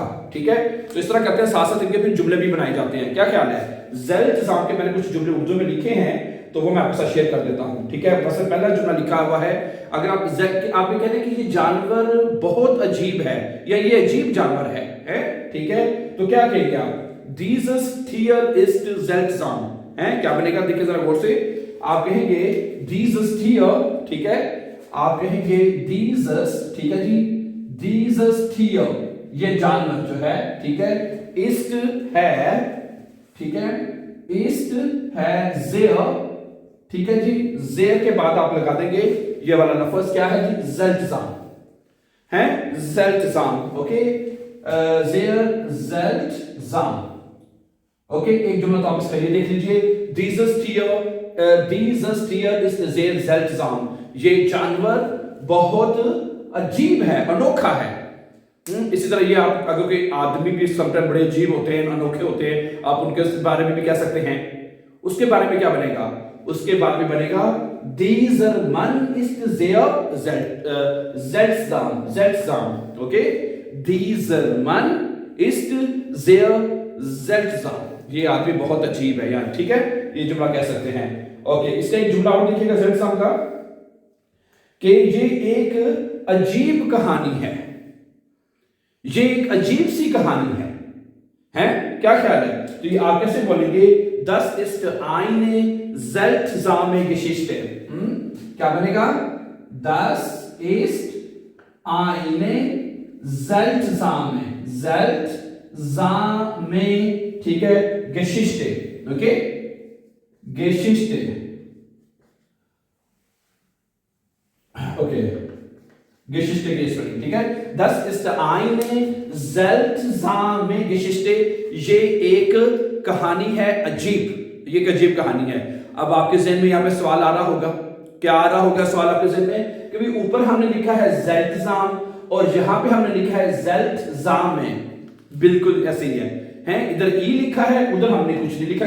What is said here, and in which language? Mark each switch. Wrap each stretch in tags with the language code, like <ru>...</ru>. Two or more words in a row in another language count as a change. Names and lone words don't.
<ur>ٹھیک ہے، تو اس طرح کرتے ہیں، ساتھ ساتھ ان کے پھر جملے بھی بنائے جاتے ہیں. کیا خیال ہے? زیلٹزام کے میں نے کچھ جملے اردو میں لکھے ہیں تو وہ میں آپ کے ساتھ شیئر کر دیتا ہوں. ٹھیک ہے، سب سے پہلا جملہ لکھا ہوا ہے، اگر آپ یہ کہتے ہیں کہ یہ جانور بہت عجیب ہے یا یہ عجیب جانور ہے? ٹھیک ہے، تو کیا کہیں گے آپ?</ur> <de>Dieses Tier ist seltsam</de> <ur>ہے، کیا بنے گا? دیکھیے ذرا غور سے، آپ کہیں گے</ur> <de>dieses Tier।</de> <ur>ٹھیک ہے، آپ کہیں گے dieses، ٹھیک ہے جی,</ur> <de>dieses Tier,</de> <ur>یہ جانور جو ہے، ٹھیک ہے، ist ہے، ٹھیک ہے، ist ہے sehr، ٹھیک ہے جی، زیر کے بعد آپ لگا دیں گے یہ والا لفظ، کیا ہے جی? زیلٹزام ہے، زیلٹزام.</ur> <de>ओके, sehr seltsam.</de> <ur>اوکے، ایک جملہ تو آپ اس کا یہ دیکھ لیجیے,</ur> <de>dieses Tier ist sehr seltsam,</de> <ur>یہ جانور بہت عجیب ہے، انوکھا ہے. اسی طرح یہ آپ اگر کوئی آدمی بھی سمٹائم بڑے عجیب ہوتے ہیں، انوکھے ہوتے ہیں، آپ ان کے بارے میں بھی کہہ سکتے ہیں. اس کے بارے میں کیا بنے گا? اس کے بعد میں بنے گا</ur> <de>dieser Mann ist sehr seltsam। ओके, dieser Mann ist sehr seltsam,</de> <ur>یہ آدمی بہت عجیب ہے یار. ٹھیک ہے، یہ جملہ کہہ سکتے ہیں. اوکے، اس کا ایک جملہ اور دیکھیے گا seltsam کا، کہ یہ ایک عجیب کہانی ہے، یہ ایک عجیب سی کہانی ہے؟ کیا خیال ہے? تو یہ آپ کیسے بولیں گے?</ur> <de>Das ist eine seltsame Geschichte।</de> <ur>کیا بنے گا?</ur> <de>Das ist eine seltsame,</de> <ur>ٹھیک ہے,</ur> <de>Geschichte।</de> <ur>اوکے، Geschichte۔ اوکے، Geschichte کی سپیلنگ، ٹھیک ہے.</ur> <de>Das ist eine seltsame Geschichte,</de> <ur>یہ ایک کہانی ہے عجیب، یہ ایک عجیب کہانی ہے. اب آپ کے ذہن میں یہاں پہ سوال آ رہا ہوگا، کیا آ رہا ہوگا سوال آپ کے ذہن میں? کہ بھائی اوپر ہم نے لکھا ہے زیلٹزام اور یہاں پہ ہم نے لکھا ہے زیلٹزام میں، بالکل ایسے ہی ہے، ادھر ای لکھا ہے، ادھر ہم نے کچھ نہیں لکھا.</ur>